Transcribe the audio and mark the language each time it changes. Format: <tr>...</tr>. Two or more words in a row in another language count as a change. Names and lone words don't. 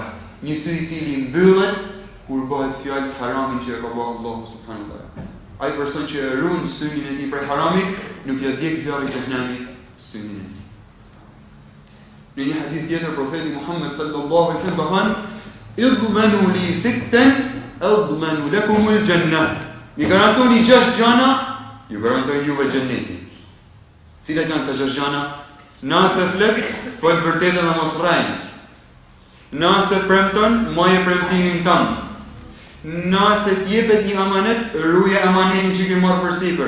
<sq>Një sy i cili mbyllet kur bëhet fjalë haramin që e ka bërë Allahu</sq> <ar>سبحانه وتعالى.</ar> <sq>Ai person që e ruan synin e tij prej haramit, nuk ja djeg zjarri i xhehenamit synin e tij. Në një hadith tjetër, profeti Muhammed</sq> <ar>صلى الله عليه وسلم</ar> <sq>ka thënë:</sq> <ar>"اضمنوا لي ستا أضمن لكم الجنة."</ar> <sq>Mi garantoni 6 gjana, ju garantoj juve xhenetin. Cilat janë këto 6 gjana? Nëse flet, fol vërtetën dhe mos rrejnë. Nëse premton, moje premtimin tënd. Nëse t'jepet një amanet, ruaje amanetin që ke marrë përsipër.</sq>